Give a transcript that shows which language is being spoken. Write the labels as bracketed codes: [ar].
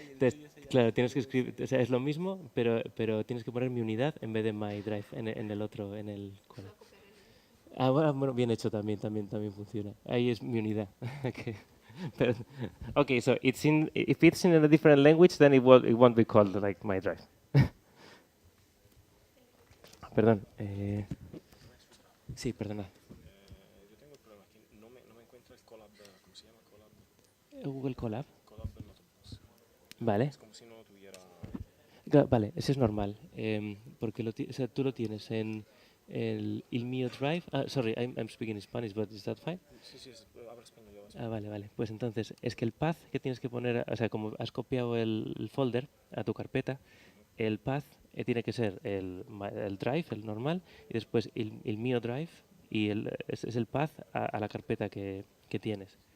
[es] Entonces, claro, tienes que escribir, o sea, es lo mismo, pero tienes que poner mi unidad en vez de my drive en el otro, en el... Bueno, bien hecho también funciona. Ahí es mi unidad. Okay. [en] Okay, so if it's in a different language, then it won't be called like my drive. [es] Perdón. Sí, perdona. Yo tengo el problema aquí, no me encuentro Google Colab. Colab no tenemos. Vale. Es como si no tuviera... Vale, eso es normal. Porque o sea, tú lo tienes en el mío Drive. [en] Sorry, I'm speaking Spanish, but is that fine? [es] Sí, habla español. Vale, vale. Pues entonces, es que el path que tienes que poner, o sea, como has copiado el folder a tu carpeta, el path tiene que ser el drive, el normal, y después el mío drive, y es el path a la carpeta que tienes.